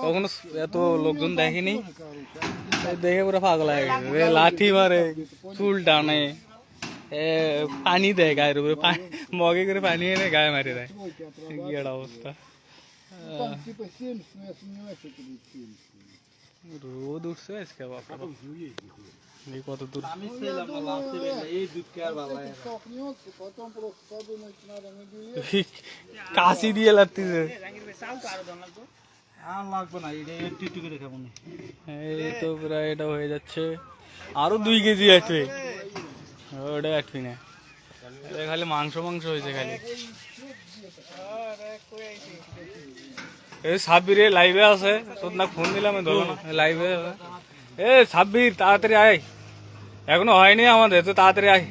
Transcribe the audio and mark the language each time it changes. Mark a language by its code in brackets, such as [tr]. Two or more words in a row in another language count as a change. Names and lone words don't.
[bn] কখনো এত লোকজন দেখেনি, [ru] Короче, [bn] এই দেখে পুরো পাগল হয়ে গেছে। এ লাঠি মারে, চুল টানে, পানি দেয় গায়ের উপরে, মগে করে পানি এনে গায়ে মারি দেয়। [ru] тройки [bn] কি [ru] отрабатывал. [bn] একটা অবস্থা। [ru] Там типа 70, но я сомневаюсь, что это будет 70. [bn] রোদ উঠছে আজকে বাবা, এই কত দূর। [ru] Ну, я думаю, этим столкнется, потом просто подумать надо на билет. [bn] কাশি দিয়ে লাগতেছে। আর লাগবে না, এটা একটু একটু করে খাবো না। এই তো প্রায় এটা হয়ে যাচ্ছে। আরো 2 কেজি আসবে, ওটা আসবি না, এটা খালি মাংস মাংস হয়েছে খালি। এই সাব্বির লাইভে আছে, তোর না ফোন দিলাম ধরো না, লাইভে এ সাব্বির তাড়াতাড়ি আয়, এখনো হয়নি আমাদের, তো তাড়াতাড়ি আয়।